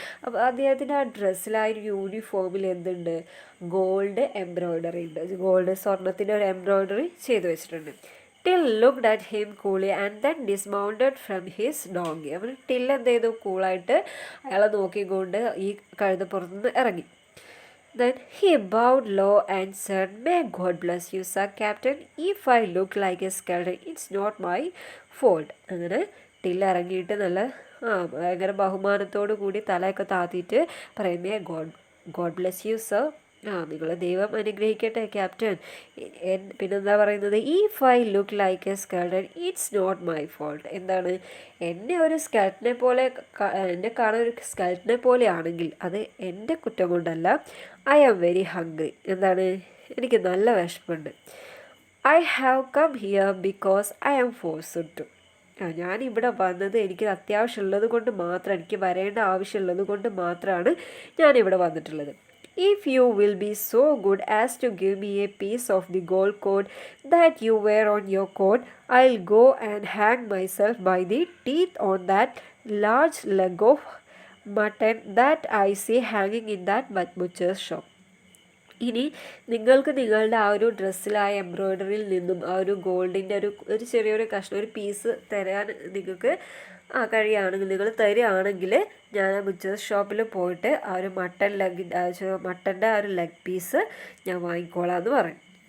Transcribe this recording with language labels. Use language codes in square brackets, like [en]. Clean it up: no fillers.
[ml] അപ്പോൾ അദ്ദേഹത്തിൻ്റെ ആ ഡ്രസ്സിൽ ആ ഒരു യൂണിഫോമിൽ എന്തുണ്ട്? ഗോൾഡ് എംബ്രോയ്ഡറി ഉണ്ട്. ഗോൾഡ് സ്വർണത്തിൻ്റെ ഒരു എംബ്രോയ്ഡറി ചെയ്തു വെച്ചിട്ടുണ്ട്. [en] Till looked at him coolly and then dismounted from his donkey. [ml] അപ്പോൾ ടിൽ എന്ത് ചെയ്തു? കൂളായിട്ട് അയാളെ നോക്കിക്കൊണ്ട് ഈ കഴുതപ്പുറത്തുനിന്ന് ഇറങ്ങി. [en] Then he bowed low and said, "May God bless you, sir captain. If I look like a skeleton, it's not my fault." [ml] അങ്ങനെ till ഇറങ്ങിയിട്ട് നല്ല ഭയങ്കര ബഹുമാനത്തോടു കൂടി തലയൊക്കെ താത്തിയിട്ട് പറയുമേ [en] God bless you sir. [ml] നിങ്ങളെ ദൈവം അനുഗ്രഹിക്കട്ടെ ക്യാപ്റ്റൻ. പിന്നെന്താ പറയുന്നത്? [en] If I look like a skeleton it's not my fault. എന്താണ്? [ml] എന്നെ ഒരു സ്കെൽട്ടനെ പോലെ എന്നെ കാണാൻ ഒരു സ്കെൽട്ടനെ പോലെ ആണെങ്കിൽ അത് എൻ്റെ കുറ്റം കൊണ്ടല്ല. [en] I am very hungry. [ml] എന്താണ്? എനിക്ക് നല്ല വിശപ്പുണ്ട്. [en] I have come here because I am forced to. [ml] ഞാനിവിടെ വന്നത് എനിക്ക് അത്യാവശ്യമുള്ളത് കൊണ്ട് മാത്രം, എനിക്ക് വരേണ്ട ആവശ്യമുള്ളത് കൊണ്ട് മാത്രമാണ് ഞാനിവിടെ വന്നിട്ടുള്ളത്. [en] If you will be so good as to give me a piece of the gold cord that you wear on your coat, I'll go and hang myself by the teeth on that large leg of mutton that I see hanging in that butcher's shop. [ml] ഇനി നിങ്ങൾക്ക് നിങ്ങളുടെ ആ ഒരു ഡ്രസ്സിൽ ആ എംബ്രോയ്ഡറിയിൽ നിന്നും ആ ഒരു ഗോൾഡിൻ്റെ ഒരു ചെറിയൊരു കഷ്ണം, ഒരു പീസ് തരാൻ നിങ്ങൾക്ക് കഴിയുകയാണെങ്കിൽ, നിങ്ങൾ തരികയാണെങ്കിൽ ഞാൻ ആ ബുച്ചേഴ്സ് ഷോപ്പിൽ പോയിട്ട് ആ ഒരു മട്ടൻ്റെ ആ ഒരു ലെഗ് പീസ് ഞാൻ വാങ്ങിക്കോളാം എന്ന് പറയും.